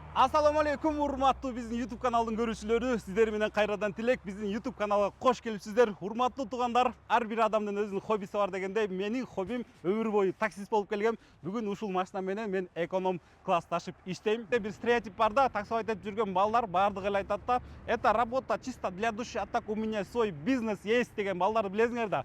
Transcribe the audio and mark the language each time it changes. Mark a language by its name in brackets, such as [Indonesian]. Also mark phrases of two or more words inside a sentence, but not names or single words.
[Arabic] السلام عليكم, [Kyrgyz] урматтуу биздин YouTube каналдын көрүүчүлөрү. Сиздер менен кайрадан тилек. Биздин YouTube каналга кош келипсиздер. Урматтуу туугандар, ар бир адамдын өзүнүн хоббиси бар дегендей, менин хоббим өмүр бою таксист болуп келгем. Бүгүн ушул машина менен мен эконом класс ташып иштейм. Бир стереотип бар да, таксовать этип жүргөн балдар баардыгы эле айтат да, [Russian] это работа чисто для души, а так у меня свой бизнес есть [Kyrgyz] деген балдар билесиңер да.